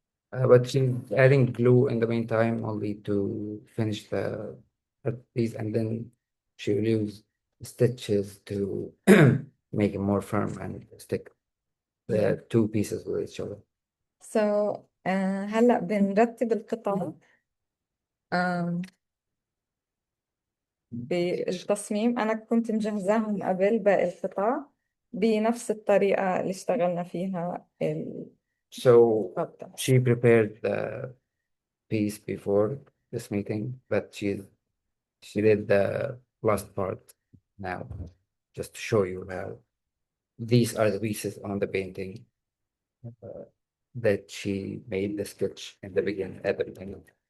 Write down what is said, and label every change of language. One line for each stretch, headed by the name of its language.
English: But she's adding glue in the meantime only to finish the piece, and then she will use stitches to make it more firm and stick the two pieces with each other.
Arabic: So هلأ بنرتب القطع بالتصميم. أنا كنت مجهزاهم قبل باقي القطع بنفس الطريقة اللي اشتغلنا فيها
English: So
Arabic: الخطة.
English: she prepared the piece before this meeting, but she did the last part now, just to show you how these are the pieces on the painting that she made the sketch in the beginning at the beginning.